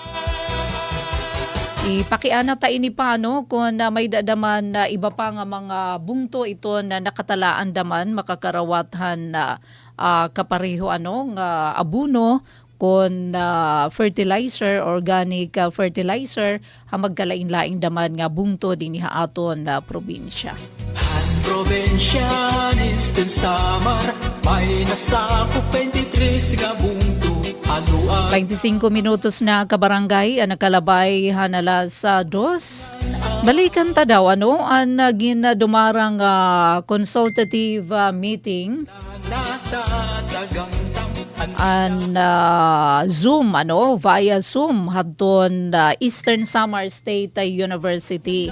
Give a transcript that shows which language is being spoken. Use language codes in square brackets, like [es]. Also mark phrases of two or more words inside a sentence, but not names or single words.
[war] Ipakiana ta ini pa kung may dadaman na iba pa nga mga bungto ito na nakatalaan daman makakarawathan na kapareho nga abuno kon fertilizer, [en] organic fertilizer [war] magkalain-laing daman nga bungto dinhi aton na probinsya. Probinsya Eastern Samar may nasakop 23 nga bungto. 25 minutos na kabarangay nakalabay hanala sa 2. Balikan ta daw ang ginadumarang [en] consultative meeting [war] an [en] Zoom via Zoom [war] hadton Eastern Samar State University.